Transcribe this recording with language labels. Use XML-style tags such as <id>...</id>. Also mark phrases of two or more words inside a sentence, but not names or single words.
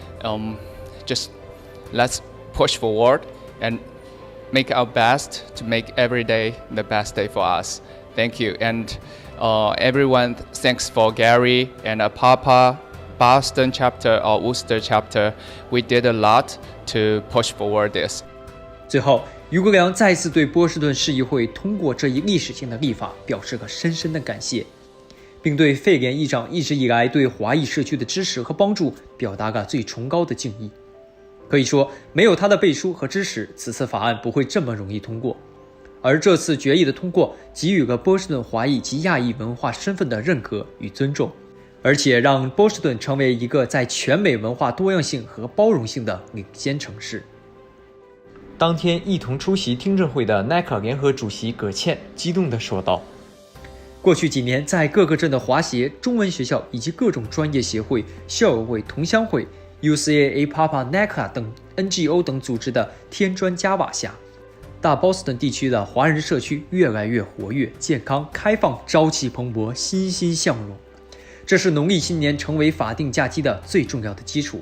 <en>Just let's push forward and make our best to make every day the best day for us. Thank you. And everyone, thanks for Gary and Papa, Boston chapter or Worcester chapter. We did a lot to push forward this.</en> <zh>最后，于国良再次对波士顿市议会通过这一历史性的立法表示了深深的感谢，并对费廉议长一直以来对华裔社区的支持和帮助表达了最崇高的敬意。可以说，没有他的背书和支持，此次法案不会这么容易通过。而这次决议的通过，给予了波士顿华裔及亚裔文化身份的认可与尊重，而且让波士顿成为一个在全美文化多样性和包容性的领先城市。当天一同出席听证会的 NACA 联合主席葛倩激动地说道：“过去几年，在各个镇的华协、中文学校以及各种专業協會、校友會、同鄉會、UCA、APAPA、NACA 等 NGO 等組織的添磚加瓦下，大波士頓地區的華人社區越來越活躍、健康、開放、朝氣蓬勃、欣欣向榮。這是農曆新年成為法定假期的最重要的基礎。</zh>